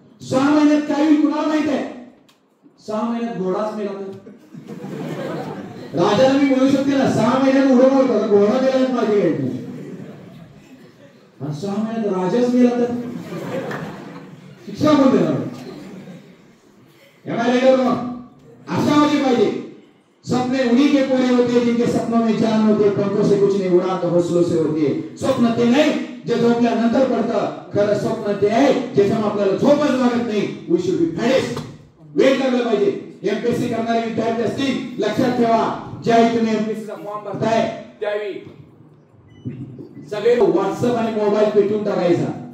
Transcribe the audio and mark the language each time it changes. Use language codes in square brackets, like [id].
[mr] 6 महिन्यात काय होईल कुणाला माहित आहे. 6 महिन्यात घोडाच मेला तर. राजाला मी म्हणू शकते ना 6 महिन्यात उडवलं होतं, घोडा गेला माझी गाडी. आणि 6 महिन्यात राजाच मेला तर शिक्षा कोण देणार. आशावादी पाहिजे. [hi] सपने उन्हीं के पूरे होते हैं जिनके सपनों में जान होते, पंखों से कुछ नहीं उड़ा तो हौसलों से होती है. [mr] स्वप्न ते नाही जे झोपल्यानंतर पडतं, खरं स्वप्न ते आहे ज्याच्यात आपल्याला झोपच लागत नाही. [en] We should be fresh. [mr] वेळ लागला पाहिजे. एमपीएससी करणारे विद्यार्थी असतील लक्षात ठेवा, ज्यावेळी तुम्ही एमपीएससी चा फॉर्म भरताय त्यावेळी सगळे व्हॉट्सअप आणि मोबाईल पेटून टाकायचा.